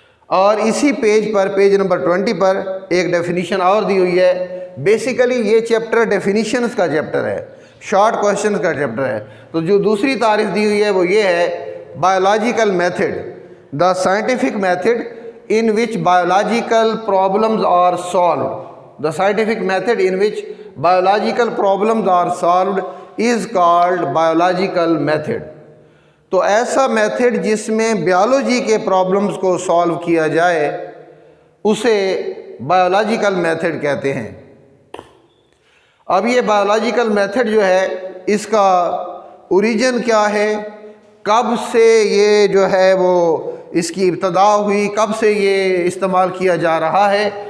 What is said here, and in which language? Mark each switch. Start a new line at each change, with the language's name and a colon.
Urdu: اور اسی پیج پر page number 20 پر ایک ڈیفینیشن اور دی ہوئی ہے. بیسیکلی یہ چیپٹر ڈیفینیشنز کا چیپٹر ہے، شارٹ کوشچنز کا چیپٹر ہے. تو جو دوسری تعریف دی ہوئی ہے وہ یہ ہے
English: Biological method, the scientific method in which biological problems are solved. The scientific method in which biological problems are solved is called biological method.
Urdu: تو ایسا میتھڈ جس میں بیالوجی کے پرابلمز کو سالو کیا جائے اسے بایولوجیکل میتھڈ کہتے ہیں. اب یہ بایولوجیکل میتھڈ جو ہے اس کا اوریجن کیا ہے، کب سے یہ جو ہے وہ اس کی ابتدا ہوئی، کب سے یہ استعمال کیا جا رہا ہے.